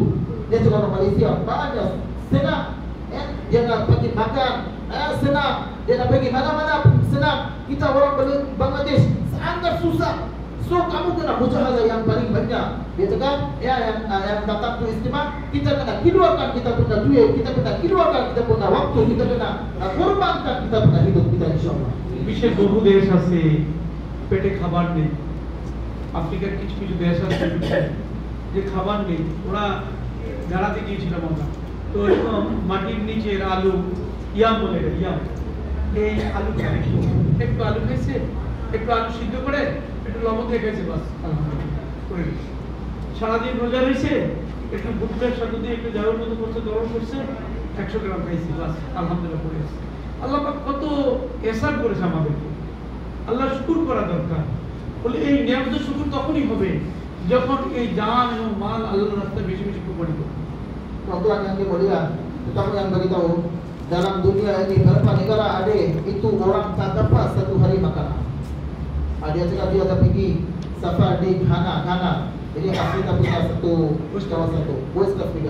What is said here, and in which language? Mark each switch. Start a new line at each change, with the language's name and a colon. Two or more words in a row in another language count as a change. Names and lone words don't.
Malay: Dia cakap orang Malaysia banyak senang, dia nak pergi makan senang, dia nak pergi mana-mana senang. Kita orang Bangladesh sangat susah. So kamu kena mujahadah yang paling banyak. Dia cakap yang datang tu istimewa, kita kena keluarkan kita punya duit, kita kena keluarkan kita punya waktu, kita kena korbankan kita punya hidup kita insyaallah.
Bangla: বিশ্বের বহু দেশ আছে পেটে খাবার নেই। আফ্রিকার কিছু কিছু দেশ আছে যে খাবার নেই, ওরা বেড়াতে গিয়েছিলাম আমরা, তো এরকম মাটির নিচের আলু, ইয়াম বলে ইয়াম, এই আলু খায়, একটু আলু খাইছে, একটু আলু সিদ্ধ করে একটু লবণ দিয়ে খাইছে, বাস করে সারাদিন রোজা রয়েছে, একটু ভুট্টার সাথে দিয়ে একটু জারুর মতো করছে, গরম করছে, 100 গ্রাম খাইছি, বাস আলহামদুলিল্লাহ পড়ে আছে। আল্লাহ পাক কত ihsan করেছে আমাদেরকে, আল্লাহ শুকর করা দরকার। বলে এই নিয়ামতের শুকর তখনই হবে যখন এই জান এবং মাল আল্লাহর রাস্তায় বেশি বেশি কুরবানি করব।
Malay: Tuan-tuan yang dimulia, kita yang beritahu dalam dunia ini berapa negara ada itu orang tak dapat satu hari makanan. Dia cakap dia ada pergi safar di Ghana. Jadi Afrika punya satu kawasan tu, West Africa.